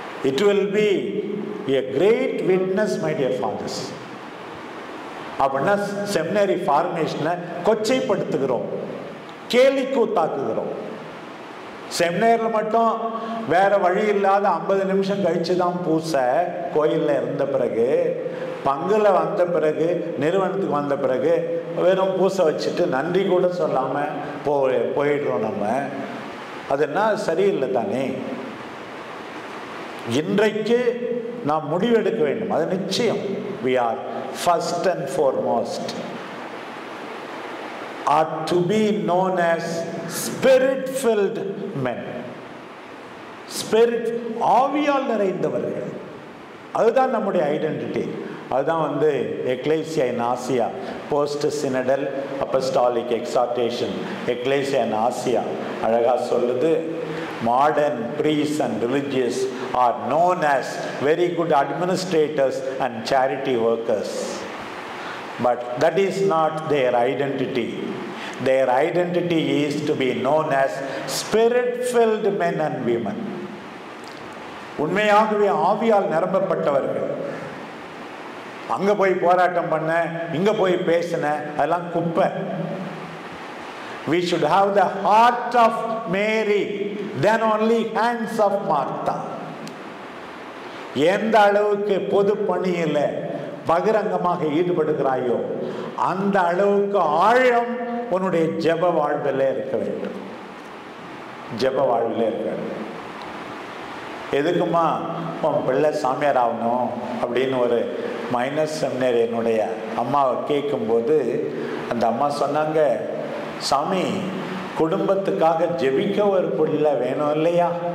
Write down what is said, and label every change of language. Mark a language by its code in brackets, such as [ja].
[en] It will be a great witness, my dear fathers. [ta] அப்படின்னா seminary ஃபார்மேஷனை கொச்சைப்படுத்துகிறோம், கேலி கூத்தாக்குகிறோம். செமினரில் மட்டும் வேற வழி இல்லாத 50 நிமிஷம் கழிச்சு தான் பூசை. கோயிலில் இருந்த பிறகு, பங்குல வந்த பிறகு, நிறுவனத்துக்கு வந்த பிறகு வெறும் பூசை வச்சுட்டு நன்றி கூட சொல்லாமல் போயிடுறோம் நம்ம. அது என்ன சரியில்லை தானே? இன்றைக்கு நாம் முடிவெடுக்க வேண்டும். அது நிச்சயம். [en] We are first and foremost are to be known as spirit-filled men. [ta] Spirit, ஆவியால் நிறைந்தவர்கள். அதுதான் நம்முடைய ஐடென்டிட்டி. அதுதான் எக்லேசியா இன் ஆசியா, போஸ்ட் சினடல் அப்பஸ்டாலிக் எக்ஸார்டேஷன் எக்லேசியா இன் ஆசியா அழகா சொல்லுது. [en] Modern priests and religious are known as very good administrators and charity workers. But that is not their identity. Their identity is to be known as spirit-filled men and women. [ta] உண்மையாகவே ஆவியால் நிரம்பப்பட்டவர்கள். அங்க போய் போராட்டம் பண்ண, இங்க போய் பேசின, அதெல்லாம் குப்பை. [en] We should have the heart of Mary, then only hands of Martha. [ta] எந்த அளவுக்கு பொது பணியில பகிரங்கமாக ஈடுபடுகிறாயோ அந்த அளவுக்கு ஆழம் உன்னுடைய ஜெப வாழ்வில் இருக்க வேண்டும். ஜெப வாழ்வில் இருக்க வேண்டும். எதுக்குமா உன் பிள்ளை சாமியார் ஆகணும் அப்படின்னு ஒரு மைனஸ் செமினரி என்னுடைய அம்மாவை கேட்கும்போது அந்த அம்மா சொன்னாங்க, சாமி குடும்பத்துக்காக ஜெபிக்க ஒரு பிள்ளை வேணும் இல்லையா?